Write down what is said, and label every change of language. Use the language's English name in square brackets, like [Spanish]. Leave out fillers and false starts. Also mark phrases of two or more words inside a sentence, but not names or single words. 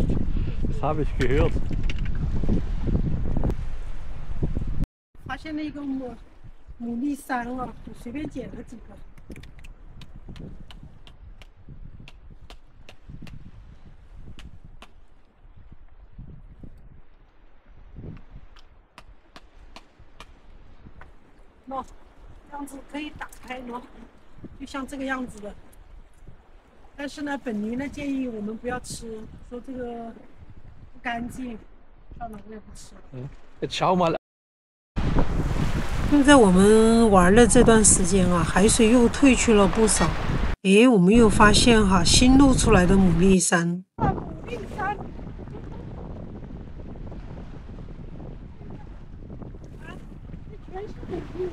[German] Das habe ich gehört. [Chinese] 发现了一个牡蛎山了，我随便捡了几个。喏，这样子可以打开喏，就像这个样子的。但是呢，本尼呢建议我们不要吃，说这个不干净，算了，我也不吃了。 [German] Jetzt schau mal. [Chinese] 就在我们玩的这段时间啊，海水又退去了不少。诶，我们又发现哈新露出来的牡蛎山。牡蛎山。啊，这全是牡蛎。